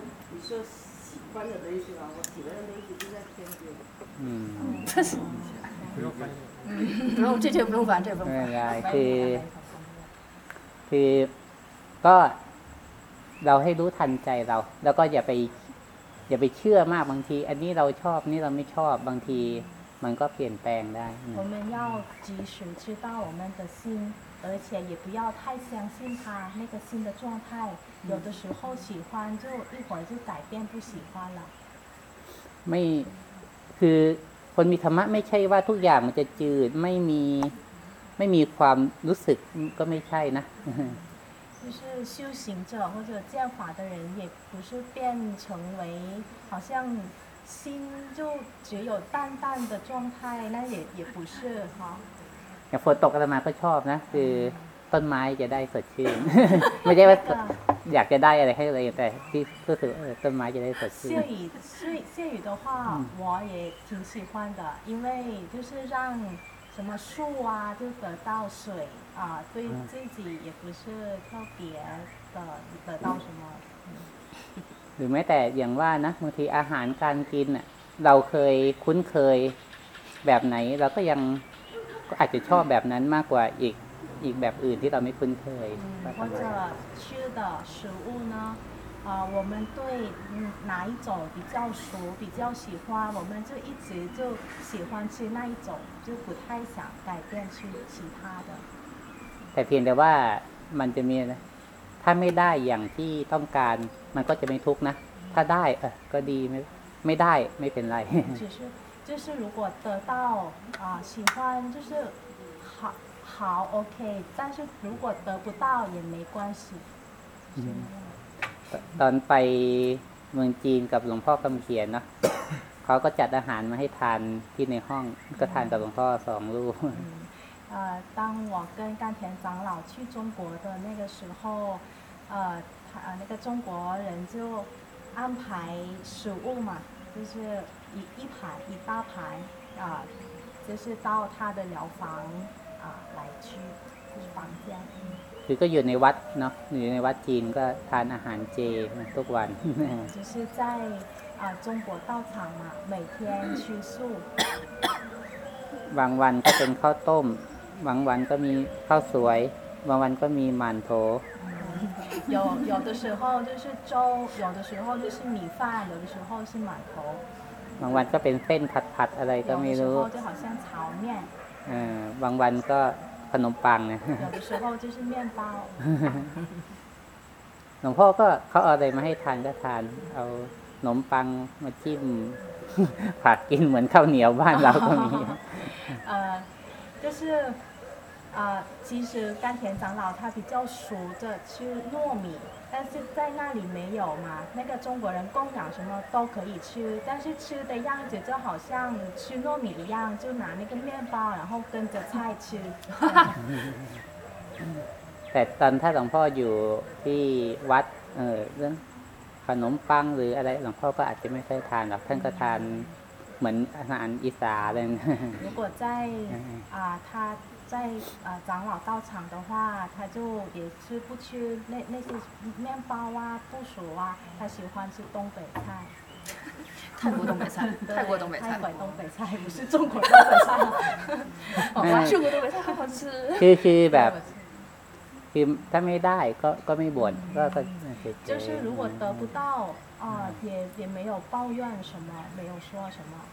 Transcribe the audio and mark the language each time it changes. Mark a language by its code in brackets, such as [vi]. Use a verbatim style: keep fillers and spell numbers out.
[zh] 你说喜欢的东西吧我喜欢的东西就在天边嗯这是不用翻译不用这这不用烦这不用烦 [th] คือคือก็เราให้รู้ทันใจเราแล้วก็อย่าไปอย่าไปเชื่อมากบางทีอันนี้เราชอบนี่เราไม่ชอบบางทีมันก็เปลี่ยนแปลงได้ [zh] 我们要及时知道我们的心而且也不要太相信它那个心的状态有的时候喜欢就一会儿就改变不喜欢了 [th] ไม่คือคนมีธรรมะไม่ใช่ว่าทุกอย่างมันจะจืดไม่มีไม่มีความรู้สึกก็ไม่ใช่นะ [zh] 就是修行者或者见法的人也不是变成为好像心就只有淡淡的状态那也也不是哈 [th] อย่างฝนตกอาตมาก็ชอบนะคือต้นไม้จะได้สดชื่นไม่ใช่ว่าอยากจะได้อะไรให้อะไรแต่ที่รู้สึกเออต้นไม้จะได้สดชื่น [zh] 下雨所以下雨的话我也挺喜欢的因为就是让什么树啊就得到水啊对自己也不是特别的得到什么 [th] หรือแม้แต่อย่างว่านะบางทีอาหารการกินน่ะเราเคยคุ้นเคยแบบไหนเราก็ยังอาจจะชอบแบบนั้นมากกว่าอีก อีกแบบอื่นที่เราไม่คุ้นเคย [zh] 或者吃的食物呢啊我们对哪一种比较熟比较喜欢我们就一直就喜欢吃那一种就不太想改变去其他的 [th] แต่เพียงแต่ว่ามันจะมีนะถ้าไม่ได้อย่างที่ต้องการมันก็จะไม่ทุกข์นะถ้าได้เออก็ดีไม่ไม่ได้ไม่เป็นไร [zh] 只是就是如果得到啊喜欢就是好好 OK 但是如果得不到也没关系 [th] ตอนไปเมืองจีนกับหลวงพ่อคำเขียนเนาะ เขาก็จัดอาหารมาให้ทานที่ในห้องก็ทานกับหลวงพ่อสองรูป [zh] 呃，当我跟甘田长老去中国的那个时候，呃，他呃那个中国人就安排食物嘛，就是一一排一大排啊、呃，就是到他的疗房啊、呃、来去就是房间。 [th] คือก็อยู่ในวัดเนาะอยู่ในวัดจีนก็ทานอาหารเจทุกวัน [zh] 就是在啊、呃、中国道场嘛，每天吃素。 [th] บางวันก็เป็นข้าวต้มบางวันก็มีข้าวสวยบางวันก็มีหมันโถ [zh] 有有的时候就是粥有的时候就是米饭有的时候是馒头 [th] บางวันก็เป็นเส้นผัดๆอะไรก็ไม่รู้ [zh] 有的时候就好像炒面 [th] เออบางวันก็ขนมปังนะ [zh] 有的时候就是面包 [th] หลวงพ่อก็เขาเอาอะไรมาให้ทานก็ทานเอาขนมปังมาจิ้มผัดกินเหมือนข้าวเหนียวบ้านเราก็มี [zh] 呃就是呃其实甘田长老他比较熟的是糯米但是在那里没有嘛那个中国人供养什么都可以吃但是吃的样子就好像吃糯米一样就拿那个面包然后跟着菜吃 [th] แต่ตอนถ้าหลวงพ่ออยู่ที่วัดเออเรื่องขนมปังหรืออะไรหลวงพ่อก็อาจจะไม่ค่อยทานหรอกท่านก็ทานเหมือนอาหารอีสานเลย [zh] 如果在啊他在呃长老道场的话他就也是不吃那那些面包啊不熟啊他喜欢吃东北菜泰国东北菜泰国东北菜泰国东北菜不是中国东北菜哦中国东北菜好好吃 [th] คือคือแบบคือถ้าไม่ได้ก็ก็ไม่บ่นก็ก็ [zh] 就是如果得不到啊也也没有抱怨什么没有说什么